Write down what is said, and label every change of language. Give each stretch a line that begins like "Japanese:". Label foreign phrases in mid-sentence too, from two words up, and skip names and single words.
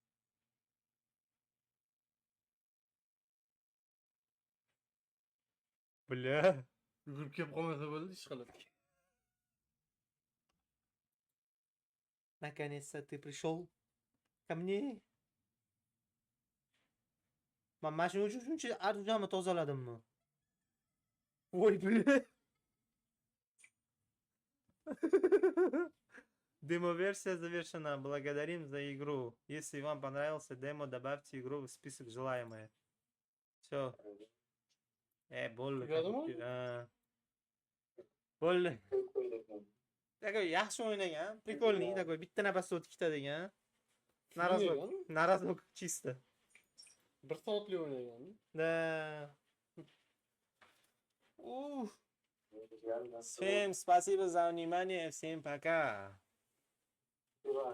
Russian: Бля.
Uzbek: Yugurib kelib qolmasa bo'ldi, ish qilib.
Russian: Наконец-то ты пришел ко мне.
Uzbek: Men mana shuning uchun shuncha arjonni tozaladimmi?
Russian: Voy bля. Демо-версия завершена. Благодарим за игру. Если вам понравился демо, добавьте игру в список желаемое. Все.
Uzbek: Bo'ldi. Tugadimi? Ha. Bo'ldi. Такой yaxshi o'ynagan,
Russian: прикольный, такой
Uzbek: bitta nafasda o'tib ketadigan. Narazok чисто. 1 soatli o'ynagan.
Russian: Да. Всем спасибо за внимание, всем пока.